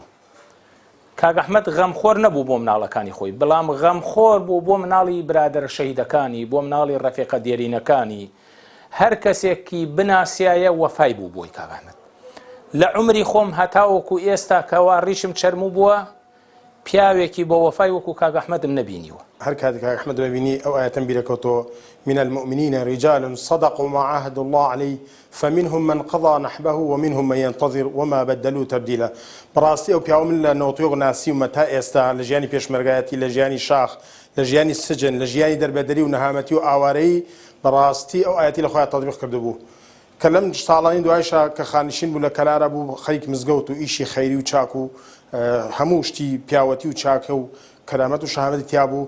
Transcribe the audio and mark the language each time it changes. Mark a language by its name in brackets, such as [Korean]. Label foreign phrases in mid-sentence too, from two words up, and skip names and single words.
[Central Kurdish] کاک ئەحمەد غەمخۆر نەبوو بۆ مناڵەکانی خۆی، بەڵام غەمخۆر بوو بۆ مناڵی برادەرە شەهیدەکانی، بۆ مناڵی ڕەفیقە دێرینەکانی. هەر کەسێکی بناسیایە وەفای بوو بۆی کاک ئەحمەد. لە عمری خۆم هەتاوەکو ئێستا کەوا ڕیشم چەرموو بووە پیاوێکی بۆ وەفای وەکو کاک ئەحمەدم نەبینیوە. هەر کاتێک کاک ئەحمەد ببینی ئەو ئاەتەم بیرەکەوتەوە [Arabic] من المؤمنين رجال صدقوا ما عاهدوا الله عليه فمنهم من قضى نحبه ومنهم من ينتظر وما بدلوا تبديلا. [Central Kurdish] بەڕاستی ئەو پیاوە من لە 91 ناسیومە تا ئێستا لە ژیانی پێشمەرگایەتی، لە ژیانی شاخ، لە ژیانی سجن، لە ژیانی دەربەدەری و نەهامەتی و ئاوارەی بەڕاستی ئەو ئاەتی لە خۆیان تەطبیق کردبوو. کە لەم ساڵانی دوایشە کە خانشین بوو لە کەلارە بوو خەریک مزگەوت و ئیشی خەیری و چاک و هەموو شتی پیاوەتی و چاکە و کەرامەت و شەهامەتی تیا بوو.